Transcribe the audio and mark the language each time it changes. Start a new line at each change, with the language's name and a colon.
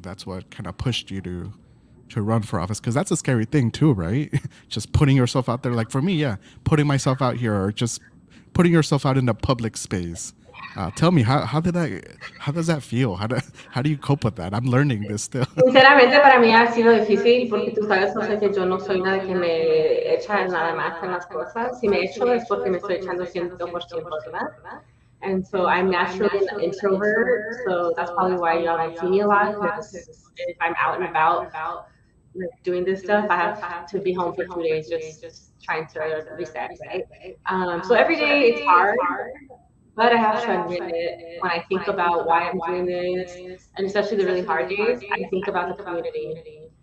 English: That's what kind of pushed you to run for office, because that's a scary thing too, right? Just putting yourself out there. Like for me, yeah, putting myself out here, or just putting yourself out in the public space. Tell me, how does that feel? How do you cope with that? I'm learning this still.
Spanish: Sinceramente, para mí ha sido difícil porque tú sabes, José, que yo no soy una de que me echa nada más en las cosas. Si me echo es porque me estoy echando 100%, ¿verdad?
English: And so I'm naturally an introvert, so that's probably why y'all don't see me a lot, because if I'm out and about, like doing this stuff, I have to be home for 2 days just trying to reset, right? So every day it's hard, but I have to admit it, when I think about why I'm doing this, and especially the really hard days, I think about the community.